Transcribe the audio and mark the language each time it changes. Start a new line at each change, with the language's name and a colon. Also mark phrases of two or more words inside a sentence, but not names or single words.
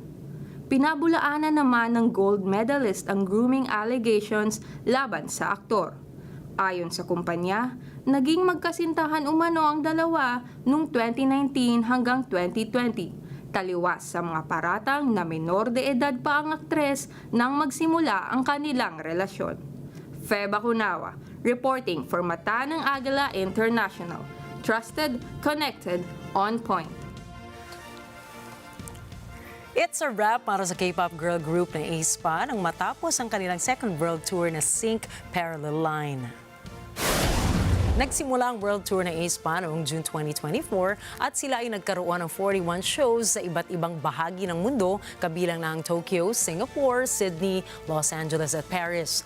Filipino: Pinabulaanan naman ng
English: gold medalist
Filipino: ang
English: grooming allegations
Filipino: laban sa aktor. Ayon sa kumpanya, naging magkasintahan umano ang dalawa noong 2019 hanggang 2020. Taliwas sa mga paratang na menor de edad pa ang aktres nang magsimula ang kanilang relasyon.
English: Fe Bakunawa, reporting for Mata ng Agila International. Trusted, connected, on point. It's a wrap
Filipino: para sa
English: K-pop girl group
Filipino: na aespa nang matapos ang kanilang
English: second world tour
Filipino: na Sync Parallel Line. Nagsimula ang world tour ng aespa noong June 2024 at sila ay nagkaroon ng 41 shows sa iba't ibang bahagi ng mundo, kabilang na ang Tokyo, Singapore, Sydney, Los Angeles at Paris.